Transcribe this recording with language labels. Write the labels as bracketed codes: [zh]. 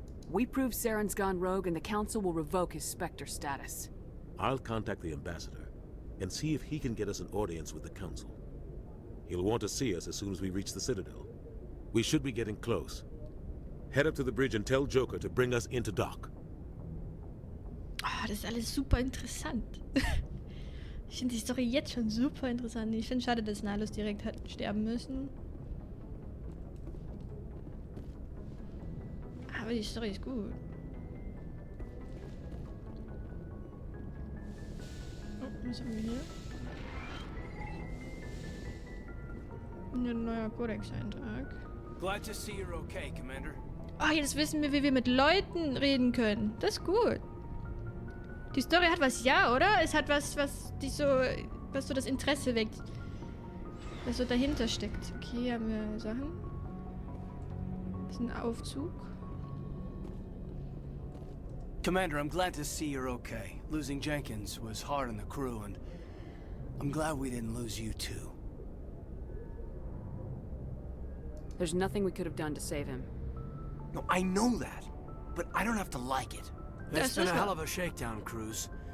[en] We prove Saren's gone rogue and the Council will revoke his Spectre status. I'll contact the ambassador and see if he can get us an audience with the Council. He'll want to see us as soon as we reach the Citadel. We should be getting close. Head up to the bridge and tell Joker to bring us into dock. [de] Ah, das ist alles super interessant. Ich finde die Story jetzt schon super interessant. Ich finde es schade, dass Nihilus direkt hat sterben müssen. Aber die Story ist gut. Oh, was haben wir hier? Ein neuer Kodex-Eintrag. [en] Glad to see you're okay, Commander. [de] Oh, jetzt wissen wir, wie wir mit Leuten reden können. Das ist gut. Die Story hat was, ja, oder? Es hat was, was so das Interesse weckt. Was so dahinter steckt. Okay, hier haben wir Sachen. Das ist ein Aufzug. [en] Commander, I'm glad to see you're okay. Losing Jenkins was hard on the crew, and I'm glad we didn't lose you too. There's nothing we could have done to save him. No, I know that, but I don't have to like it. It's been a hell of a shakedown cruise.